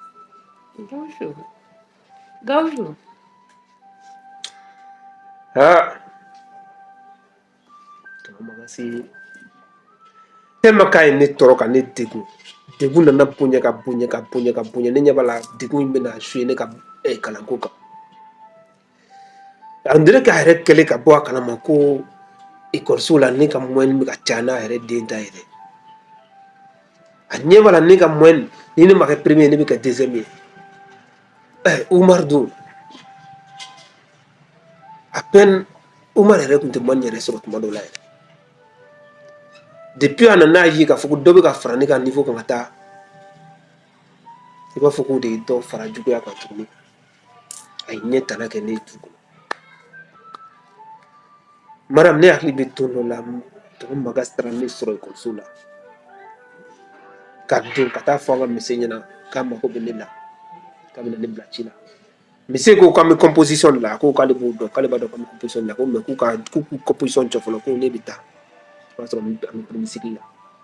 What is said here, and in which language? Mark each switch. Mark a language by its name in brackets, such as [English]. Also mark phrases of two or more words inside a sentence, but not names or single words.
[Bambara] Gawusu Ton magas ye tellement k'a ye ne tɔɔrɔ ka ne degun nana bonya ka bonya ne ɲɛ b'a la degun in bɛna jouer ne ka kalanko kan [French] on dirait [Bambara] k'a yɛrɛ kɛlen ka bɔ a kalama ko école la ne ka moyenne bɛ ka caya n'a yɛrɛ den ta yɛrɛ a ɲɛ b'a la ne ka moyenne ni ne ma kɛ premier ne bɛ kɛ deuxième ye Umar dun [French] à peine [Bambara] Umar yɛrɛ tun tɛ moyenne yɛrɛ sɔrɔ tuma dɔw la yɛrɛ depuis a nana ye k'a fɔ ko dɔ bɛ ka fara ne ka niveau kan ka taa i b'a fɔ k'o de ye dɔ fara juguya kan tuguni a ye ɲɛ tana kɛ ne ye du kɔnɔ Mariam ne hakili bɛ ton dɔ la Ton magas taara ne sɔrɔ ekɔliso la ka don ka taa fɔ an ka mese ɲɛna k'a mago bɛ ne la k'a bɛna ne bila ci la mese ko k'an bɛ composition la ko k'ale b'o dɔn k'ale b'a dɔn k'an bɛ composition la ko mais k'u composition jɔ fɔlɔ ko ne bɛ taa o b'a sɔrɔ an bɛ prémisiri la